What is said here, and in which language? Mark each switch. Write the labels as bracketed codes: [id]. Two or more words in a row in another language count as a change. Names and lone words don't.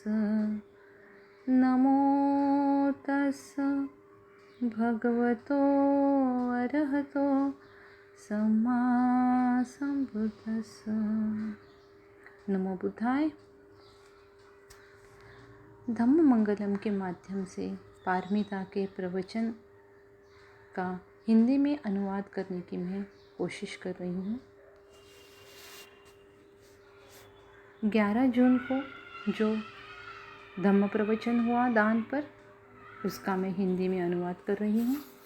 [pi] नमो तस्स भगवतो अरहतो सम्मा सम्बुद्दस्स। [sa] नमो बुद्धाय। [hi] धम्म मंगलम के माध्यम से पारमिता के प्रवचन का हिंदी में अनुवाद करने की मैं कोशिश कर रही हूँ। 11 जून को जो धम्म प्रवचन हुआ दान पर, उसका मैं हिंदी में अनुवाद कर रही हूँ।